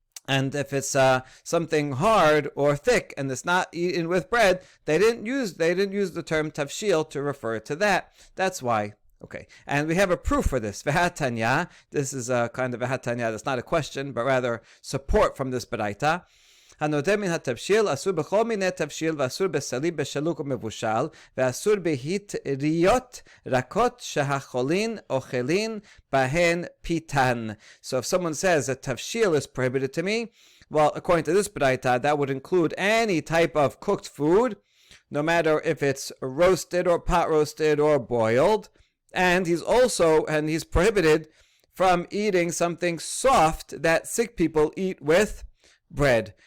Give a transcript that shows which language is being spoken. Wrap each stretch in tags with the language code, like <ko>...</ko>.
<en>And if it's something hard or thick and it's not eaten with bread, they didn't use the term tavshil to refer to that. That's why. Okay, and we have a proof for this. V'hatanya. This is a kind of a hatanya. That's not a question, but rather support from this baraita.</en> <he>הנוטה מן התבשיל אסור בכל מיני תבשיל ואסור בסליב בשלוק ומבושל ואסור בהטריות רכות שהחולין אוכלין בהן פיתן.</he> <en>So if someone says that tavshil is prohibited to me, well, according to this baraita, that would include any type of cooked food, no matter if it's roasted or pot roasted or boiled. And he's prohibited from eating something soft that sick people eat with bread.</en>